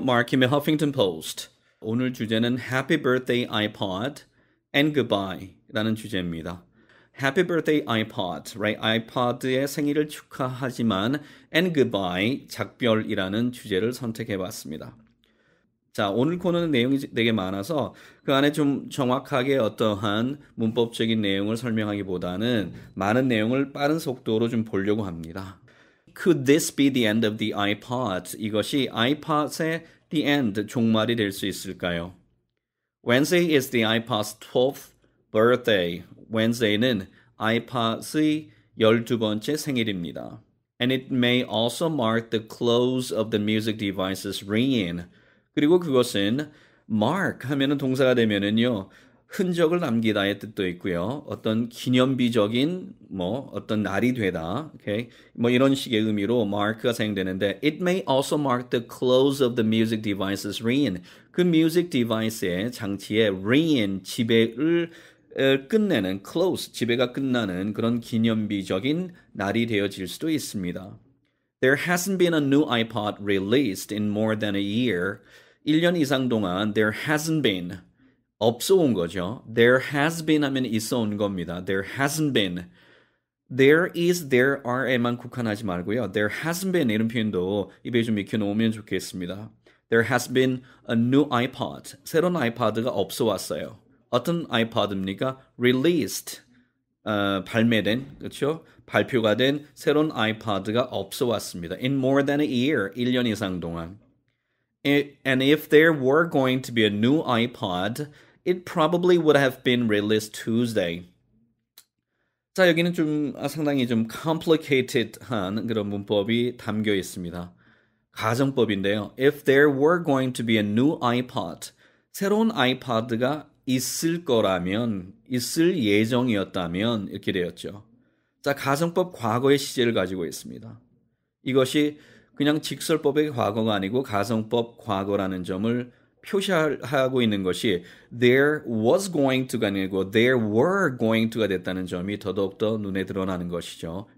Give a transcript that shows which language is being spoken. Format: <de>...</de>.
<ko>마크의 Huffington Post. 오늘 주제는</ko> <en>Happy Birthday iPod and Goodbye</en> <ko>라는 주제입니다.</ko> <en>Happy Birthday iPod, right?</en> <ko>iPod의 생일을 축하하지만 and Goodbye, 작별이라는 주제를 선택해봤습니다. 자, 오늘 코너는 내용이 되게 많아서 그 안에 좀 정확하게 어떠한 문법적인 내용을 설명하기보다는 많은 내용을 빠른 속도로 좀 보려고 합니다.</ko> <en>Could this be the end of the iPod?</en> <ko>이것이 iPod의 the end, 종말이 될 수 있을까요?</ko> <en>Wednesday is the iPod's 12th birthday.</en> <ko>Wednesday는 iPod의 12번째 생일입니다.</ko> <en>And it may also mark the close of the music device's reign.</en> <ko>그리고 그것은 mark 하면은 동사가 되면은요. 흔적을 남기다의 뜻도 있고요. 어떤 기념비적인 어떤 날이 되다.</ko> <en>Okay?</en> <ko>이런 식의 의미로 mark가 사용되는데</ko> <en>it may also mark the close of the music device's reign.</en> <ko>그 music device의 장치의 reign 지배를 끝내는 close 지배가 끝나는 그런 기념비적인 날이 되어질 수도 있습니다.</ko> <en>There hasn't been a new iPod released in more than a year.</en> <ko>1년 이상 동안</ko> <en>there hasn't been</en> <ko>없어 온 거죠.</ko> <en>There has been</en> <ko>하면 있어 온 겁니다.</ko> <en>There hasn't been. There is, there are</en> <ko>만 국한하지 말고요.</ko> <en>There hasn't been</en> <ko>이런 표현도 입에 좀 익혀놓으면 좋겠습니다.</ko> <en>There has been a new iPod.</en> <ko>새로운 iPod가 없어 왔어요. 어떤 iPod입니까? Released. 발매된, 그렇죠? 발표가 된 새로운 iPod가 없어 왔습니다.</ko> <en>In more than a year,</en> <ko>1년 이상 동안.</ko> <en>And if there were going to be a new iPod, it probably would have been released Tuesday.</en> <ko>자, 여기는 좀 상당히 좀 complicated한 그런 문법이 담겨 있습니다. 가정법인데요.</ko> <en>If there were going to be a new iPod,</en> <ko>새로운 iPod가 있을 거라면, 있을 예정이었다면 이렇게 되었죠. 자, 가정법 과거의 시제를 가지고 있습니다. 이것이 그냥 직설법의 과거가 아니고 가정법 과거라는 점을 표시하고 있는 것이</ko> <en>there was going to</en> <ko>가 아니고</ko> <en>there were going to</en> <ko>가 됐다는 점이 더더욱더 눈에 드러나는 것이죠.</ko>